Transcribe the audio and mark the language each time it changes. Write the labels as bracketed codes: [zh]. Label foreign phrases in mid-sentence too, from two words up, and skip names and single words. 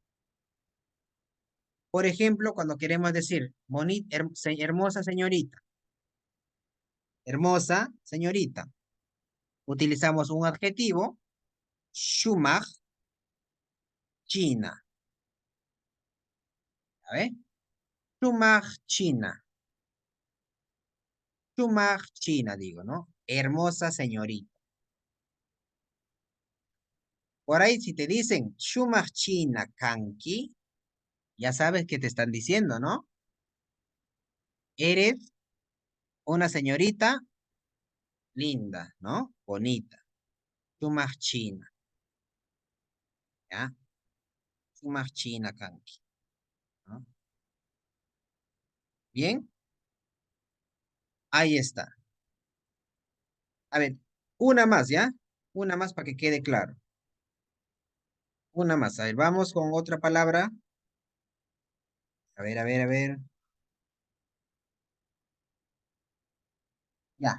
[es] Por ejemplo, cuando queremos decir hermosa señorita, utilizamos un adjetivo, [qu] shumach, China. [es] A ver, [qu] shumach, China. Shumach, China, [es] digo, ¿no? Hermosa señorita. Por ahí, si te dicen [qu] shumach, China, kanki, [es] ya sabes qué te están diciendo, ¿no? Eres una señorita linda, ¿no? Bonita. [qu] Shumach, China, ¿ya? Shumach, China, kanki, [es] ¿no? Bien, ahí está. A ver, una más, ¿ya? Una más para que quede claro. Una más. A ver, vamos con otra palabra. A ver, a ver, a ver. Ya.